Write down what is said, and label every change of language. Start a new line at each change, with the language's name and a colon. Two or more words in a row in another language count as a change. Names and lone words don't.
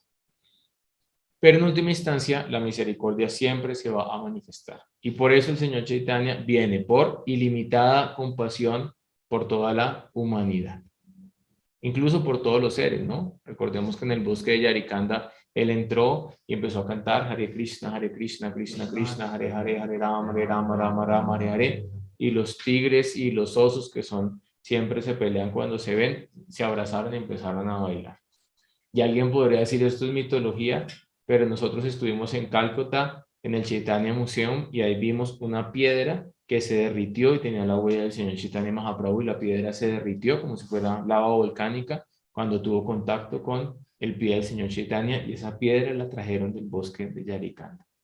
Spanish: Pero en última instancia, la misericordia siempre se va a manifestar. Y por eso el Señor Chaitanya viene por ilimitada compasión por toda la humanidad. Incluso por todos los seres, ¿no? Recordemos que en el bosque de Yarikanda, él entró y empezó a cantar Hare Krishna, Krishna Krishna, Hare Hare, Hare Rama, Rama Rama, Hare Hare. Y los tigres y los osos, que son, siempre se pelean cuando se ven, se abrazaron y empezaron a bailar. Y alguien podría decir, esto es mitología, pero nosotros estuvimos en Calcuta, en el Chaitanya Museum, y ahí vimos una piedra que se derritió y tenía la huella del señor Chaitanya Mahaprabhu, y la piedra se derritió como si fuera lava volcánica cuando tuvo contacto con el pie del señor Chaitanya, y esa piedra la trajeron del bosque de Yarikanda.